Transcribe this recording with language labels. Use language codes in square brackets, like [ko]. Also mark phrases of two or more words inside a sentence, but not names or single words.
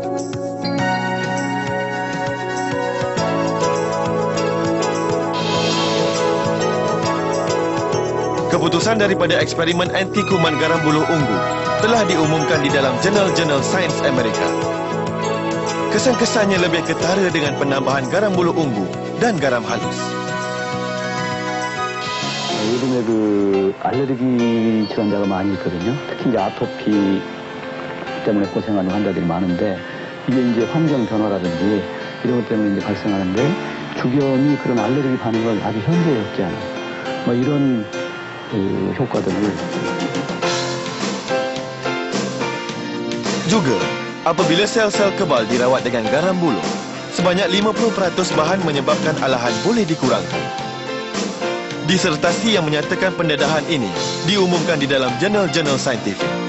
[ms] Keputusan daripada eksperimen anti kuman garam buluh ungu telah diumumkan di dalam jurnal-jurnal sains Amerika. Kesan-kesannya lebih ketara dengan penambahan garam buluh ungu dan garam halus. [ko] 요즘에 그 알레르기 질환자가 많이 있거든요. 특히 이제 아토피 때문에 고생하는 환자들이 많은데 이게 이제 환경 변화라든지 이런 것 때문에 이제 발생하는데 주겸이 그런 알레르기 반응을 아주 현저히 억제하는 뭐 이런 효과들을. [ms] Juga, apabila sel-sel kebal dirawat dengan garam buluh, sebanyak 50% bahan menyebabkan alahan boleh dikurangkan. Disertasi yang menyatakan pendedahan ini diumumkan di dalam jurnal-jurnal saintifik.